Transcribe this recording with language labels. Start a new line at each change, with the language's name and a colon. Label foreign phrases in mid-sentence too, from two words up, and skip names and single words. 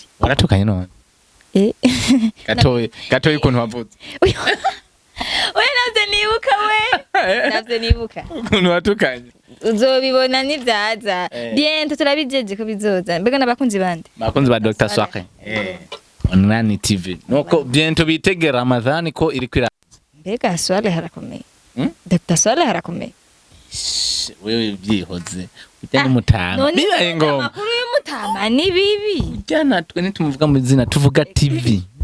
Rundi: waratukanye none gatoye ukuntu wavuze oya navyo nibuka ukuntu watukanye uzobibona nivyaza bientôt turabijeje ko bizoza mbega n'abakunzi bande bakunzi ba Dr. Swaleh online TV nuko bientôt bitegera Ramazani ko iri kwira mbega Swaleh harakomeye Dr. Swaleh harakomeye wewe byihoze ujyana umutama bibaye ngoma makuru y'umutama ni bibi ujyana twe nitumuvuga mu zina tuvuga TV